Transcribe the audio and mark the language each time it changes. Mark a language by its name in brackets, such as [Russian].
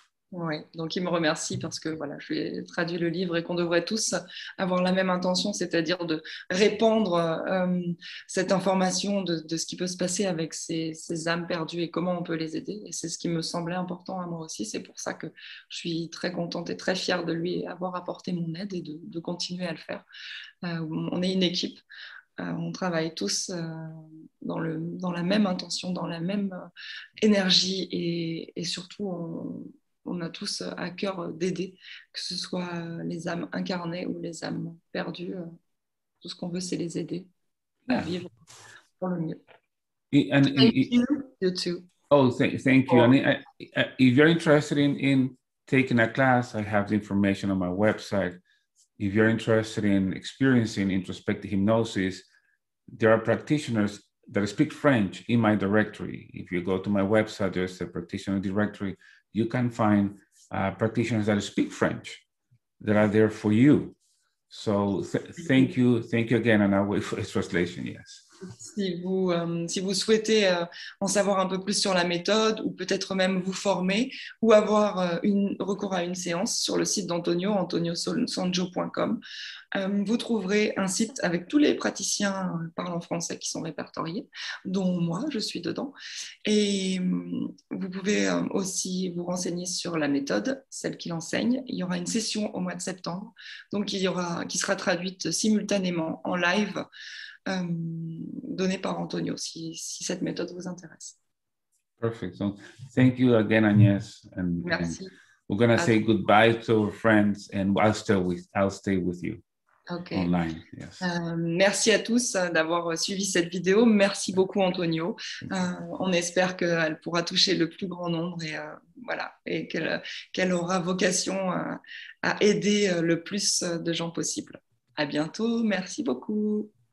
[French] Oui, donc il me remercie parce que voilà, je lui ai traduit le livre et qu'on devrait tous avoir la même intention, c'est-à-dire de répandre cette information de ce qui peut se passer avec ces âmes perdues et comment on peut les aider. Et c'est ce qui me semblait important à moi aussi. C'est pour ça que je suis très contente et très fière de lui avoir apporté mon aide et de continuer à le faire. On est une équipe. On travaille tous dans la même intention, dans la même énergie et surtout on a tous à cœur d'aider, que ce soit les âmes incarnées ou les âmes perdues. Tout ce qu'on veut, c'est les aider à vivre pour le mieux. [English] Thank you, you too. Oh, thank you. And if you're interested in taking a class, I have the information on my website. If you're interested in experiencing introspective hypnosis, there are practitioners that speak French in my directory. If you go to my website, there's a practitioner directory. You can find practitioners that speak French that are there for you. So thank you again, and I'll wait for the translation. Yes. [French] Si vous souhaitez en savoir un peu plus sur la méthode ou peut-être même vous former ou avoir recours à une séance sur le site d'Antonio, antoniosonjo.com, vous trouverez un site avec tous les praticiens parlant français qui sont répertoriés, dont moi, je suis dedans. Et vous pouvez aussi vous renseigner sur la méthode, celle qu'il enseigne. Il y aura une session au mois de septembre, donc qui sera traduite simultanément en live, donné par Antonio, si cette méthode vous intéresse. [English] Perfect. So thank you again, Agnes. [French] Merci. [English] And we're going to say goodbye to our friends, and I'll stay with you. Okay. Online. Yes. [French] Merci à tous d'avoir suivi cette vidéo. Merci beaucoup, Antonio. On espère qu'elle pourra toucher le plus grand nombre et, voilà, et qu'elle aura vocation à aider le plus de gens possible. À bientôt. Merci beaucoup.